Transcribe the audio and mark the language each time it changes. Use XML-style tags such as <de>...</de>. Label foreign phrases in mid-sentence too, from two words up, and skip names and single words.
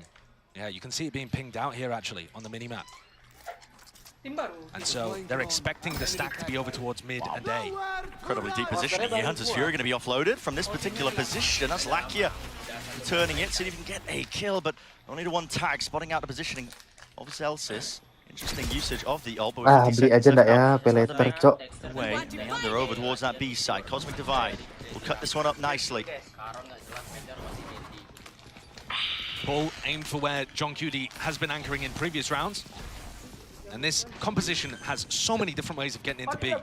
<en>Yeah, you can see it being pinged out here actually on the mini-map. And so they're expecting the stack to be over towards mid and A. Incredibly deep positioning here. Hunter's Fury going to be offloaded from this particular position. That's Lakia returning it, see if he can get a kill, but only to one tag, spotting out the positioning of Zelsys. Interesting usage of the ult.</en> <jv>Beli aja ndak ya, peleter, cok.</jv> <en>They're over towards that B side. Cosmic Divide will cut this one up nicely. Bull aimed for where Gen.G has been anchoring in previous rounds. And this composition has so many different ways of getting into B.</en>